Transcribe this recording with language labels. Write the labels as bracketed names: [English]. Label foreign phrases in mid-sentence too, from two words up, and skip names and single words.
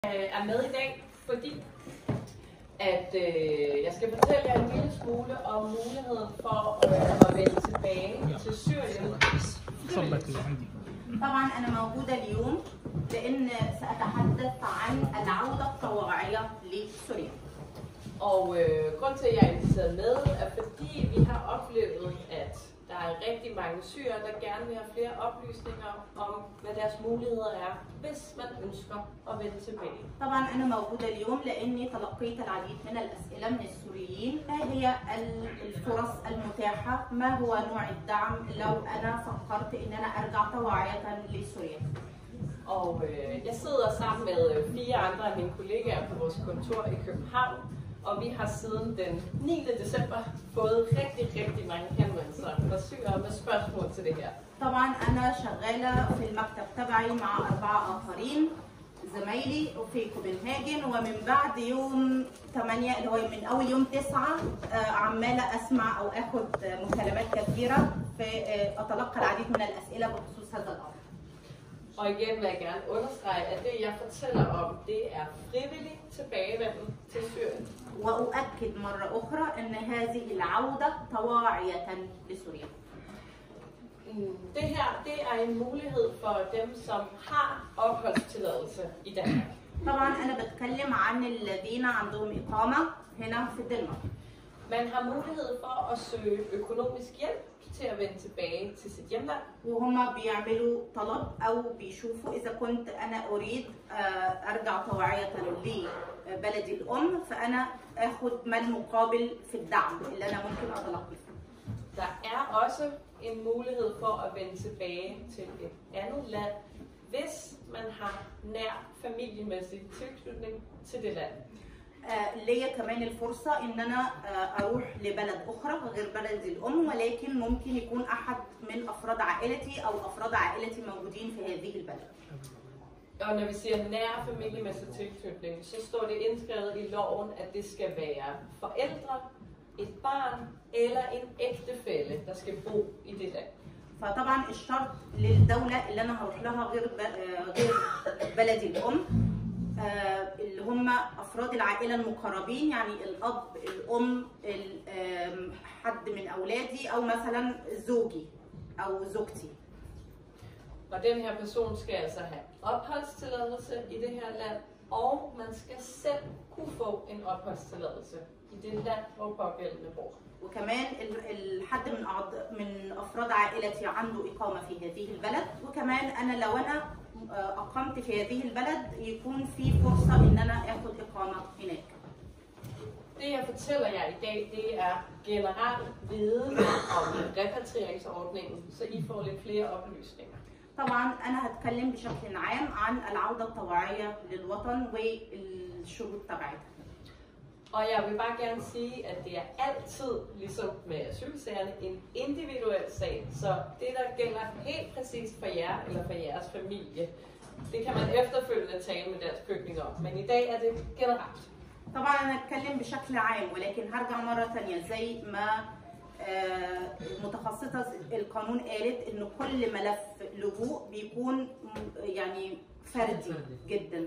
[Danish] er med i dag, fordi at jeg skal fortælle jer en lille smule om muligheden for at vende tilbage til Syrien. [Arabic] طبعا أنا موجودة اليوم لأن سأتحدث عن العودة الطوعية لسوريا. [Danish] Og grund til, at jeg er inviteret med, er fordi vi har oplevet, at der er rigtig mange syrere, der gerne vil have flere oplysninger om, hvad deres muligheder er, hvis man ønsker at vende tilbage. [Arabic] طبعا أنا موجودة اليوم لأني تلقيت العديد من الأسئلة من السوريين، ما هي الفرص المتاحة؟ ما هو نوع الدعم لو أنا فكرت إن أنا أرجع طوعية لسوريا؟ [Danish] Og jeg sidder sammen med 4 andre af mine kollegaer på vores kontor i København, og vi har siden den 9. december fået rigtig mange henvendelser fra syrere med spørgsmål til det her. [Arabic] طبعا أنا شغالة في المكتب تبعي مع 4 آخرين زمايلي في كوبنهاجن، ومن بعد يوم 8 اللي هو من أول يوم 9 عمالة أسمع أو آخد مكالمات كثيرة في أتلقى العديد من الأسئلة بخصوص هذا الأمر. [Danish] Og igen vil jeg gerne understrege, at det jeg fortæller om, det er frivillig tilbagevenden til Syrien. [Arabic] وأؤكد مرة أخرى أن هذه العودة طواعية لسوريا. [Danish] Det her, det er en mulighed for dem, som har opholdstilladelse i Danmark. [Arabic] طبعا أنا بتكلم عن الذين عندهم إقامة هنا في الدنمارك. [Danish] Man har mulighed for at søge økonomisk hjælp til at vende tilbage til sit hjemland. [Arabic] وهم بيعملوا طلب أو بيشوفوا إذا كنت أنا أريد أرجع طوعية لبلدي الأم، فأنا آخد ما المقابل في الدعم اللي أنا ممكن أتلقيه. [Danish] Der er også en mulighed for at vende tilbage til et andet land, hvis man har nær familiemæssig tilknytning til det land. [Arabic] ليا كمان الفرصة إن أنا أروح لبلد أخرى غير بلدي الأم، ولكن ممكن يكون أحد من أفراد عائلتي أو أفراد عائلتي موجودين في هذه البلد. [Danish] Og når vi siger nær familiemæssig tilknytning, så står det indskrevet i loven, at det skal være forældre, et barn eller en ægtefælle, der skal bo i det land. [Arabic] فطبعا الشرط للدولة اللي أنا هروح لها غير بلدي الأم اللي هم أفراد العائلة المقربين، يعني الأب، الأم، حد من أولادي أو مثلا زوجي أو زوجتي. [Danish] Og den her person skal altså have opholdstilladelse i det her land, og man skal selv kunne få en opholdstilladelse i det land, hvor pågældende bor. [Arabic] وكمان الحد من أفراد عائلتي عنده إقامة في هذه البلد، وكمان أنا لو أنا أقمت في هذه البلد يكون في فرصة إن أنا آخد إقامة هناك. [Danish] Det jeg fortæller jer i dag, det er generel viden om repatrieringsordningen, så I får lidt flere oplysninger. [Arabic] طبعا أنا هتكلم بشكل عام عن العودة الطوعية للوطن والشروط تبعتها. [Danish] Og jeg vil bare gerne sige, at det er altid, ligesom med asylsagerne, en individuel sag. Så det, der gælder helt præcis for jer eller for jeres familie, det kan man efterfølgende tale med Dansk Flygtninge om. Men i dag er det generelt. [Arabic] طبعا أنا هتكلم بشكل عام، ولكن هرجع مرة ثانية زي ما متخصصة القانون قالت إنه كل ملف لجوء بيكون يعني فردي جدا.